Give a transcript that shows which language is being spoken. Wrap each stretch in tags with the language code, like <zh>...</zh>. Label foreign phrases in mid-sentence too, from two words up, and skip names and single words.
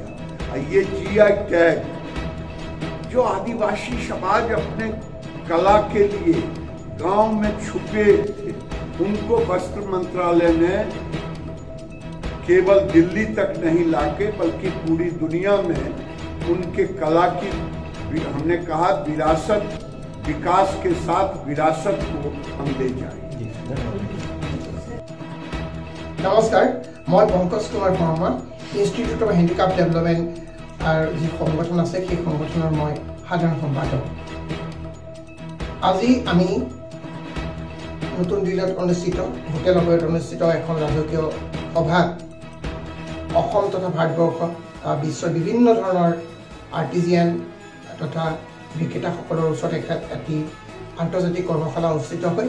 <hi>ये जीआई टैग जो आदिवासी समाज अपने कला के लिए गांव में छुपे थे, उनको वस्त्र मंत्रालय ने केवल दिल्ली तक नहीं लाके बल्कि पूरी दुनिया में उनके कला की, हमने कहा विरासत, विकास के साथ विरासत को हम ले जाएंगे। नमस्कार, मैं पंकज कुमार शर्मा इंस्टीट्यूट ऑफ हैंडिक्राफ्ट डेवलपमेंट और जी संगठन</hi> <as>আছে সেই সংগঠনৰ মই সাধাৰণ সম্পাদক। আজি আমি নতুন দিল্লীত অনুষ্ঠিত হোটেল অবেৰত অনুষ্ঠিত এখন ৰাজকীয় সভাত অসম তথা ভাৰতবৰ্ষ বিশ্বৰ বিভিন্ন ধৰণৰ আৰ্টিজিয়ান তথা বিক্ৰেতাসকলৰ ওচৰত এটি আন্তৰ্জাতিক কৰ্মশালা অনুষ্ঠিত হয়।</as>